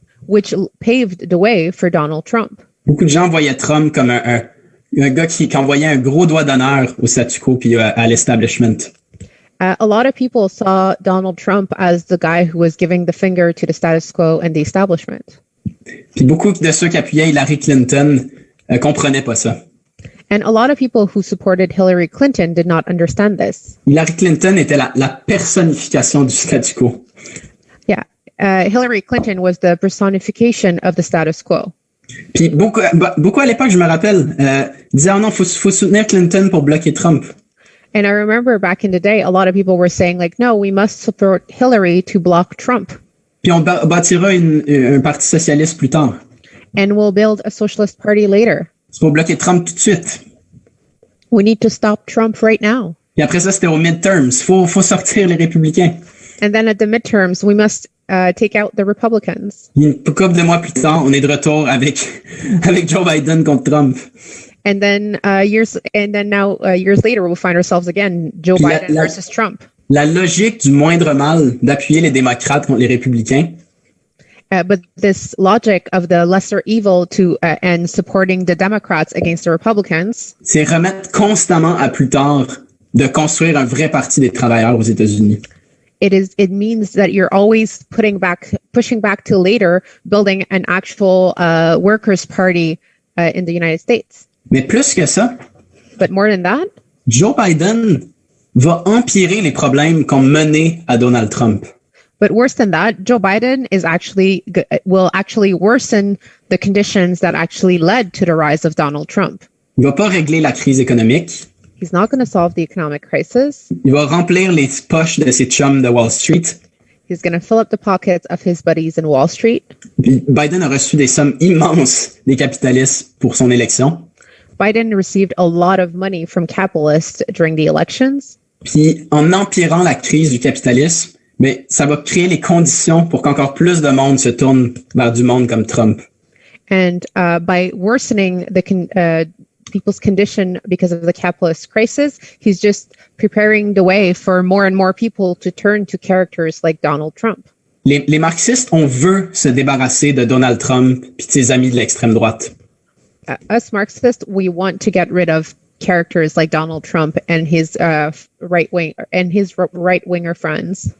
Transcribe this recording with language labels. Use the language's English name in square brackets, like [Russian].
[English] which paved the way for Donald Trump. [French] Beaucoup de gens voyaient Trump comme un gars qui envoyait un gros doigt d'honneur au statu quo puis à l'establishment. [English] A lot of people saw Donald Trump as the guy who was giving the finger to the status quo and the establishment. [French] Puis beaucoup de ceux qui appuyaient Hillary Clinton comprenaient pas ça. [English] And a lot of people who supported Hillary Clinton did not understand this. [French] Hillary Clinton était la personnification du statu quo. [English] Yeah. Hillary Clinton was the personification of the status quo. [French] Puis beaucoup à l'époque, je me rappelle, disaient « Oh non, faut soutenir Clinton pour bloquer Trump ». [English] And I remember back in the day, a lot of people were saying like, no, we must support Hillary to block Trump. [French] Puis on bâtira un parti socialiste plus tard. [English] And we'll build a socialist party later. [French] C'est pour bloquer Trump tout de suite. [English] We need to stop Trump right now. [French] Puis après ça, c'était aux midterms. Faut sortir les républicains. [English] And then at the midterms, we must take out the Republicans. [French] Une couple de mois plus tard, on est de retour avec Joe Biden contre Trump. [English] And then years later, we'll find ourselves again, Joe Biden versus Trump. [French] La logique du moindre mal d'appuyer les démocrates contre les républicains. [English] But this logic of the lesser evil and supporting the Democrats against the Republicans. [French] C'est remettre constamment à plus tard de construire un vrai parti des travailleurs aux États-Unis. [English] It means that you're always pushing back to later, building an actual workers' party in the United States. [French] Mais plus que ça, [English] but more than that, [French] Joe Biden va empirer les problèmes qu'ont menés à Donald Trump. [English] But worse than that, Joe Biden will actually worsen the conditions that actually led to the rise of Donald Trump. [French] Il va pas régler la crise économique. [English] He's not going to solve the economic crisis. [French] Il va remplir les poches de ses chums de Wall Street. [English] He's going to fill up the pockets of his buddies in Wall Street. [French] Puis Biden a reçu des sommes immenses des capitalistes pour son élection. [English] Biden received a lot of money from capitalists during the elections. [French] Puis en empirant la crise du capitalisme, mais ça va créer les conditions pour qu'encore plus de monde se tourne vers du monde comme Trump. [English] And by worsening the people's condition because of the capitalist crisis, he's just preparing the way for more and more people to turn to characters like Donald Trump. [French] Les marxistes, on veut se débarrasser de Donald Trump puis de ses amis de l'extrême droite. [English] Us Marxists, we want to get rid of characters like Donald Trump and his right-winger friends.